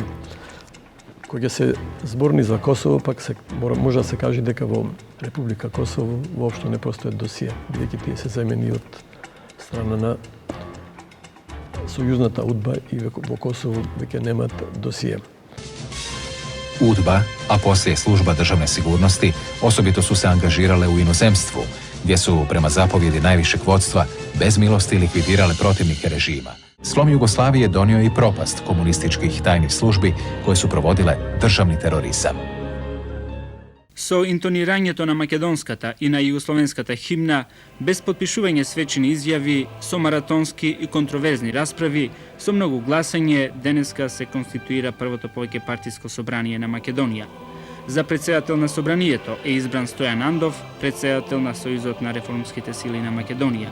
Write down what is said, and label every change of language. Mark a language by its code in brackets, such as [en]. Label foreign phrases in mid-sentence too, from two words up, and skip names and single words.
[mk] Кога се зборни за Косово, пак може да се каже дека во Република Косово воопшто не постојат досија, бидејќи тие се замени од страна на сојузната УДБА и во Косово веќе немат досија. [hr] UDBA, a poslije služba državne sigurnosti, osobito su se angažirale u inozemstvu, gdje su, prema zapovjedi najvišeg vodstva, bez milosti likvidirale protivnike režima. Slom Jugoslavije donio je i propast komunističkih tajnih službi koje su provodile državni terorizam. [mk] Со интонирањето на македонската и на југословенската химна, без подпишување свечени изјави, со маратонски и контроверзни расправи, со многу гласање, денеска се конституира првото повеќе партиско собрание на Македонија. За председател на собранието е избран Стојан Андов, председател на Сојузот на реформските сили на Македонија.